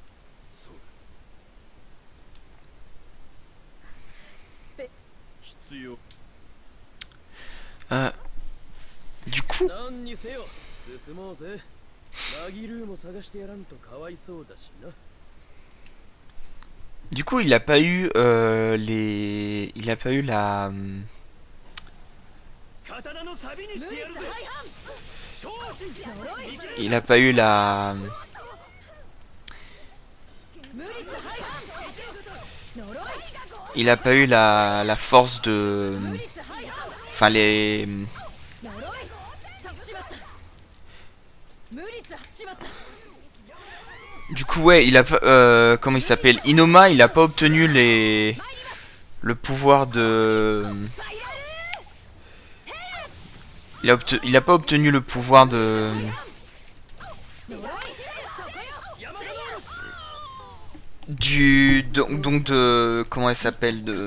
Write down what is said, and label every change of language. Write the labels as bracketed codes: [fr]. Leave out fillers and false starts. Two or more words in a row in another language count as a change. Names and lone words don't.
[ja] そうべ必要。 [fr] Du coup... [ja] 何にせよ進もうぜ。マギルーも探してやらんとかわいそうだしな。 [fr] Du coup, il a pas eu les... Il a pas eu la... [ja] 刀のサビにしてやるぜ。昇進 [fr] Il a pas eu la... [ja] 無理だ。呪い。 [fr] Il a pas eu la force de... Enfin, les... [ja] 呪い。しまった。無理だ。しまった。 [fr] Du coup, ouais, il a pas... comment il s'appelle? Inoma, il a pas obtenu les... Le pouvoir de... Il a pas obtenu le pouvoir de... Donc de... Comment elle s'appelle? De...